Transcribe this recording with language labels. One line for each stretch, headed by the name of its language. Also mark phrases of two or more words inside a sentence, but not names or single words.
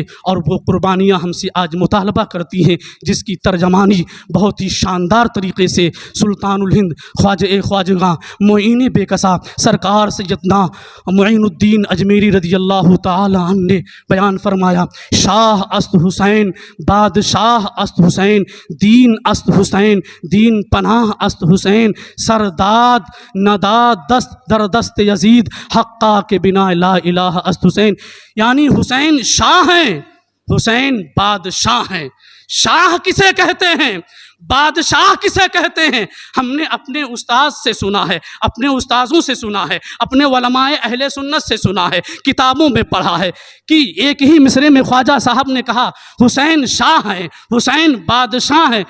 Urdu: اور وہ قربانیاں ہم سے آج مطالبہ کرتی ہیں، جس کی ترجمانی بہت ہی شاندار طریقے سے سلطان الہند خواجہ معین بے کسا سرکار سیدنا معین الدین اجمیری رضی اللہ تعالی عنہ نے بیان فرمایا.
Persian: شاہ است حسین، بادشاہ است حسین، دین است حسین، دین پناہ است حسین، سرداد نداد دست در دست یزید، حقا کے بنا لا الہ است حسین.
Urdu: یعنی حسین شاہ ہیں، حسین بادشاہ ہیں. شاہ کسے کہتے ہیں؟ بادشاہ کسے کہتے ہیں؟ ہم نے اپنے استاد سے سنا ہے، اپنے استاذوں سے سنا ہے، اپنے علماء اہل سنت سے سنا ہے، کتابوں میں پڑھا ہے کہ ایک ہی مصرے میں خواجہ صاحب نے کہا حسین شاہ ہیں، حسین بادشاہ ہیں.